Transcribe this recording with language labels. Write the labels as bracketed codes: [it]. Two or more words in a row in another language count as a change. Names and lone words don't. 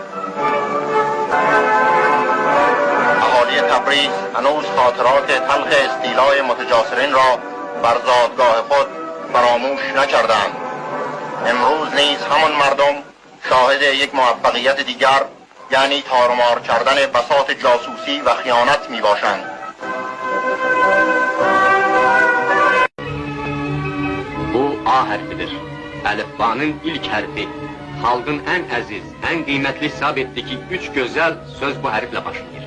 [fa] اهالی تبریز هنوز خاطرات تلخ استیلای متجاسرین را بر زادگاه خود فراموش نکردند. امروز نیز همان مردم شاهد یک موفقیت دیگر، یعنی تارمار کردن بساط جاسوسی و خیانت می باشند. [az] Bu A harfidir. Əlifbanın ilk hərfi. Xalqın ən əziz, ən qiymətli hesab etdi ki, 3 gözəl söz bu hərflə başlayır.